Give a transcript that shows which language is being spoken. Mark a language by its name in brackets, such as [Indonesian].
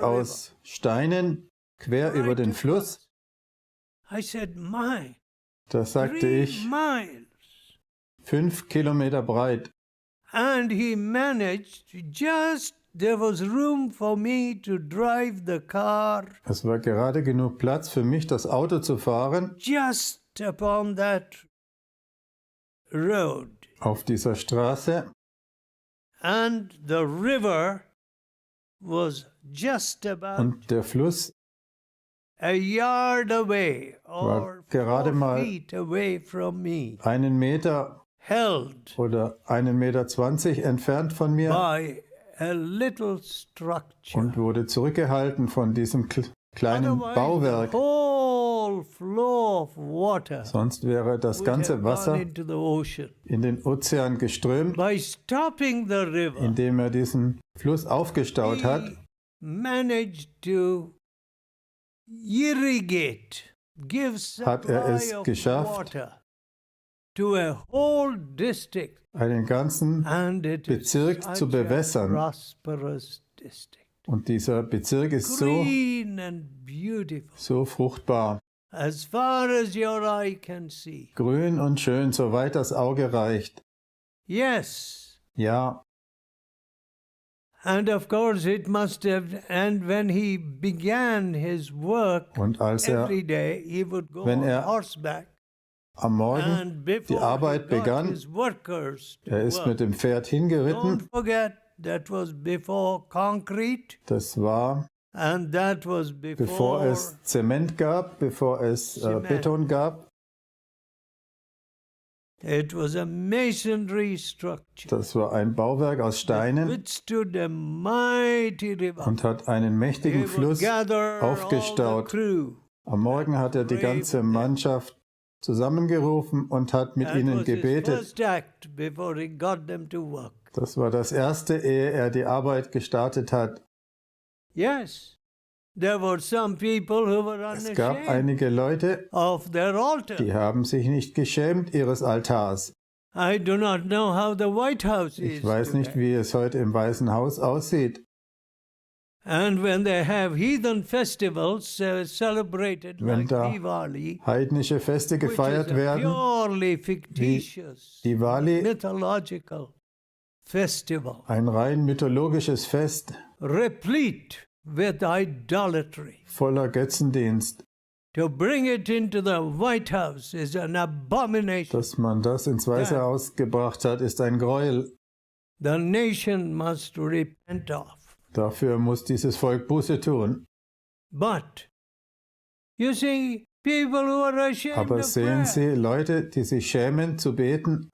[German] aus Steinen quer [English] river [German] über [English] right [German] den Fluss. [English] across. I said, my, [German] Da sagte [English] 3 [German] ich, [English] miles. [German] 5 Kilometer breit. [English] And he managed there was room for me to drive the car [German] Es war gerade genug Platz für mich, das Auto zu fahren [English] just upon that road. [German] auf dieser Straße. [English] And the river was just about [German] Und der Fluss [English] a yard away [German] war [English] or [German] gerade [English] 4 [German] mal [English] feet away from me, [German] 1 Meter [English] held [German] oder 1,20 Meter entfernt von mir [English] by a little structure. [German] und wurde zurückgehalten von diesem kleinen [English] Otherwise, the [German] Bauwerk. [English] whole flow of water [German] Sonst wäre das [English] would [German] ganze [English] have gone [German] Wasser [English] into the ocean. [German] in den Ozean geströmt, [English] By stopping the river, [German] indem er diesen Fluss aufgestaut hat. [English] he managed to irrigate, give [German] Hat er es [English] supply of [German] geschafft, [English] water to a whole district, [German] einen ganzen [English] and it is [German] Bezirk [English] such [German] zu [English] a [German] bewässern. [English] prosperous district, [German] Und dieser Bezirk ist [English] green and beautiful, [German] so fruchtbar, [English] as far as your eye can see. [German] grün und schön, soweit das Auge reicht. [English] Yes, [German] Ja, [English] and of course it must have. And when he began his work [German] und als er [English] every day, he would go [German] wenn [English] on [German] er [English] horseback. [German] am Morgen [English] And before [German] Arbeit [English] he got [German] begann, [English] his workers to [German] er ist [English] work, [German] mit dem Pferd hingeritten. [English] don't forget that was before concrete, [German] Das war, [English] and that was [German] bevor es Zement gab, bevor es Zement. Beton gab. [English] It was a masonry structure. [German] Das war ein Bauwerk aus [English] That [German] Steinen [English] withstood a mighty river. [German] und hat einen [English] He [German] mächtigen [English] would [German] Fluss [English] gather all the [German] aufgestaut. [English] crew. [German] Am Morgen hat er die ganze Mannschaft zusammengerufen und hat mit [English] That [German] ihnen [English] was his [German] gebetet. [English] first act before he got them to work. [German] Das war das erste, ehe er die Arbeit gestartet hat. [English] Yes, there were some people who were [German] Es gab [English] unashamed [German] einige Leute, [English] of their altar. [German] die haben sich nicht geschämt ihres Altars. [English] I do not know how the White House is [German] Ich weiß nicht, [English] today. [German] wie es heute im Weißen Haus aussieht. [English] And when they have heathen festivals celebrated [German] Wenn [English] like [German] da [English] Diwali, [German] heidnische Feste [English] which is [German] gefeiert [English] a [German] werden, [English] purely fictitious, [German] Diwali, [English] mythological festival, [German] ein rein mythologisches Fest [English] replete with idolatry. [German] voller Götzendienst, [English] To bring it into the White House is an abomination. [German] dass man das ins Weiße Haus gebracht hat, ist ein Gräuel. [English] The nation must repent of. [German] Dafür muss dieses Volk Buße tun. [English] But, you see, people who are ashamed [German] Aber [English] of [German] sehen [English] prayer. [German] Sie, Leute, die sich schämen zu beten,